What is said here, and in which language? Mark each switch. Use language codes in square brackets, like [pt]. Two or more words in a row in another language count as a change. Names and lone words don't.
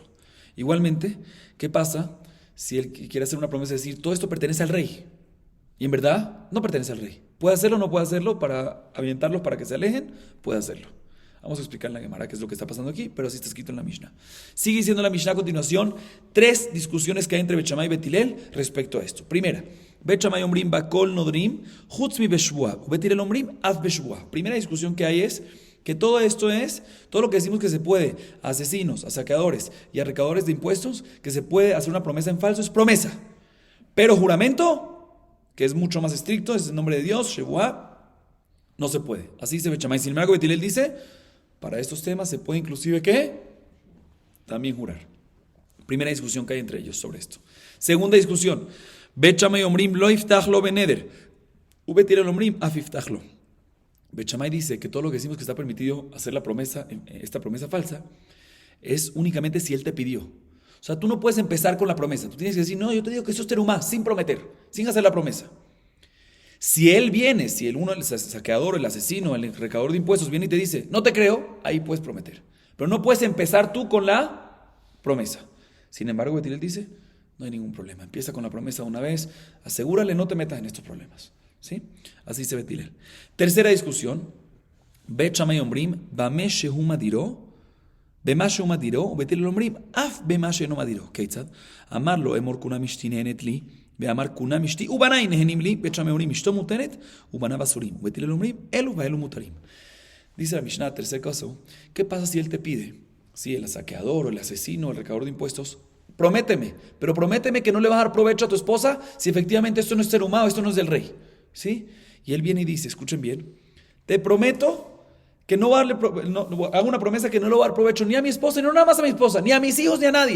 [es] Igualmente, ¿qué pasa si él quiere hacer una promesa de decir, todo esto pertenece al rey? Y en verdad no pertenece al rey. ¿Puede hacerlo o no puede hacerlo para ahuyentarlos, para que se alejen? Puede hacerlo. Vamos a explicar en la Gemara qué es lo que está pasando aquí, pero así está escrito en la Mishnah. Sigue diciendo la Mishnah a continuación 3 discusiones que hay entre Bet Shammai y Bet Hillel respecto a esto. Primera, [he] בית שמאי אומרים בכל נודרים חוץ מ בשבועה בית הלל אומרים אף בשבועה. [es] Primera discusión que hay es que todo esto es, todo lo que decimos que se puede a asesinos, a saqueadores y a recaudadores de impuestos, que se puede hacer una promesa en falso, es promesa. Pero juramento, que es mucho más estricto, es el nombre de Dios, shevua, no se puede. Así dice Bet Shammai. Sin embargo, Bet Hillel dice, para estos temas se puede inclusive, ¿qué? También jurar. Primera discusión que hay entre ellos sobre esto. Segunda discusión. [he] בית שמאי אומרים לא יפתח לו בנדר. בית הלל אומרים אף יפתח לו. [es] Bet Shammai dice que todo lo que decimos que está permitido hacer la promesa, esta promesa falsa, es únicamente si él te pidió. O sea, tú no puedes empezar con la promesa. Tú tienes que decir, no, yo te digo que eso es terumá, sin prometer, sin hacer la promesa. Si él viene, si el saqueador, el asesino, el recaudador de impuestos viene y te dice, no te creo, ahí puedes prometer. Pero no puedes empezar tú con la promesa. Sin embargo, Bet Hillel dice, no hay ningún problema. Empieza con la promesa una vez, asegúrale, no te metas en estos problemas. ¿Sí? Así dice Bet Hillel. Tercera discusión. [he] בית שמאי אומרים במה שהוא מדירו במה שהוא מדירו בית הלל אומרים אף במה שהוא מדירו. כיצד אמר לו אמור קונם אשתי נהנית לי, ואמר כונם אשתי ובניי נהנים לי, בית שמאי אומרים אשתו מותרת ובניו אסורים, ובית הלל אומרים אלו ואלו מותרים. [es] Dice la Mishnah, tercer caso, ¿qué pasa si él te pide? Si el saqueador o el asesino o el recaudador de impuestos, prométeme, pero prométeme que no le vas a dar provecho a tu esposa si efectivamente esto no es terumá o esto no es del rey, ¿sí? Y él viene y dice, escuchen bien, te prometo que no va a darle, hago una promesa que no le voy a dar provecho ni a mi esposa, ni nada más a mi esposa, ni a mis hijos, ni a nadie.